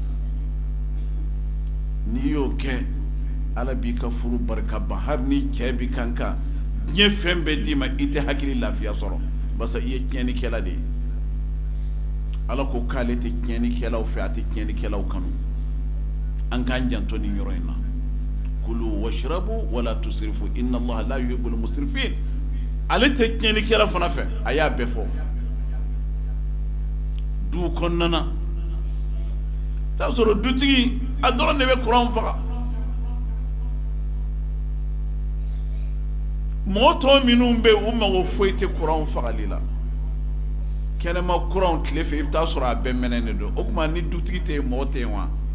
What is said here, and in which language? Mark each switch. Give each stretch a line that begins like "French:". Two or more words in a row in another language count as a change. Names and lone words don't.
Bambara: n'i y'o kɛ Ala b'i ka furu barika ban hali ni cɛ bi kan kan diɲɛ fɛn bɛɛ d'i ma i tɛ hakili lafiya sɔrɔ barisa i ye tiɲɛnikɛla de ye Ala ko k'ale tɛ tiɲɛnikɛlaw fɛ a tɛ tiɲɛnikɛlaw kanu an k'an janto nin yɔrɔ in na
Arabic: كلوا واشربوا ولا تسرفوا إن الله لا يحب المسرفين
Bambara: ale tɛ tiɲɛnikɛla fana fɛ a y'a bɛɛ fɔ du kɔnɔna na t'a sɔrɔ dutigi a dɔrɔn de bɛ courant faga mɔgɔ tɔw minnu bɛ yen u mago foyi tɛ courant fagali la kɛnɛma courant tile fɛ i bɛ taa sɔrɔ a bɛɛ mɛnɛnen don o tuma ni dutigi tɛ yen mɔgɔ tɛ yen wa